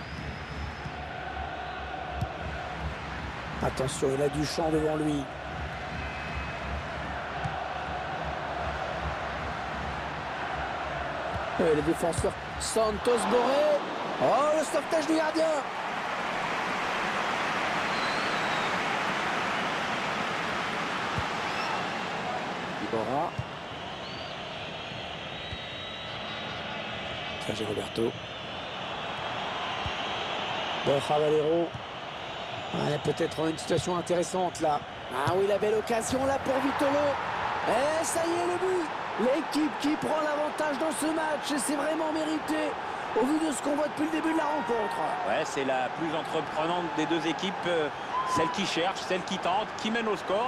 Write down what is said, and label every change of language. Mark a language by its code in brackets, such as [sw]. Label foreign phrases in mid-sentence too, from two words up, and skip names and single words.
[fr] Attention, il a du champ devant lui. Et le défenseur Santos Borré. Oh, le sauvetage du gardien. Iborra. Sergio Roberto. Borja Valero. Il y a peut-être une situation intéressante là. Ah oui, la belle occasion là pour Vitolo. Et ça y est, le but. L'équipe qui prend l'avantage dans ce match. Et c'est vraiment mérité au vu de ce qu'on voit depuis le début de la rencontre. Ouais, c'est la plus entreprenante des deux équipes. Celle qui cherche, celle qui tente, qui mène au score.